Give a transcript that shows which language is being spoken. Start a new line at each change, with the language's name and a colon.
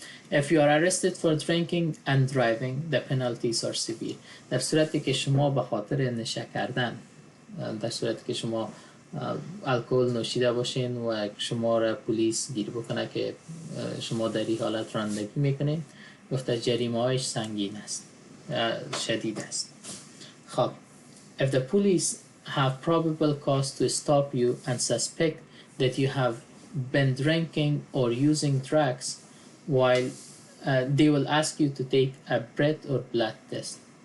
English: If you are arrested for drinking and driving, the penalties are severe.
Persian: در صورتی که شما به خاطر نشه کردن، در صورتی که شما الکل نوشیده باشین و شما را پلیس گیر بکنه که شما در این حالت رانندگی میکنین، گفته جریمه هایش سنگین است، شدید است.
English: خب if the police have probable cause to stop you and suspect that you have been drinking or using drugs while they will ask you to take a breath or blood test.